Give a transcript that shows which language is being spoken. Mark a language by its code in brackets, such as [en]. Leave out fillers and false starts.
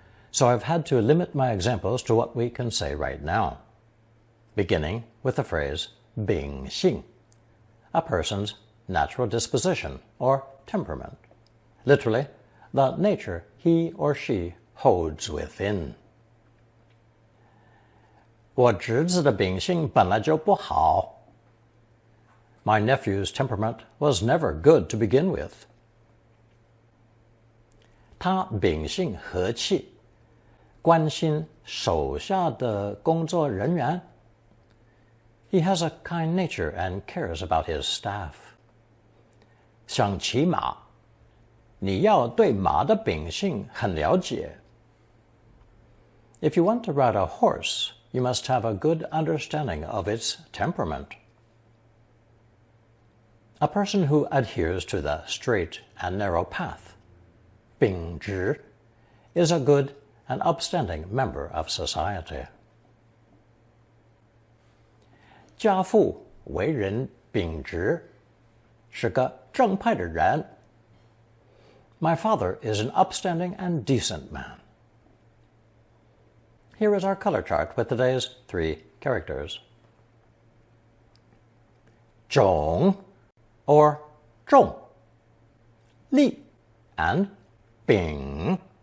[en] So I've had to limit my examples to what we can say right now, beginning with the phrase 秉性, a person's natural disposition or temperament, literally, the nature he or she holds within. [zh] 我侄子的秉性本来就不好. [en] My nephew's temperament was never good to begin with. [zh] 他秉性和气，关心手下的工作人员。 [en] He has a kind nature and cares about his staff. [zh] 想骑马，你要对马的秉性很了解。 [en] If you want to ride a horse, you must have a good understanding of its temperament. A person who adheres to the straight and narrow path, 秉直, is a good and upstanding member of society. [zh] 家父为人秉直，是个正派的人。 [en] My father is an upstanding and decent man. Here is our color chart with today's 3 characters. [zh] 种 or 种, 粒 and 饼.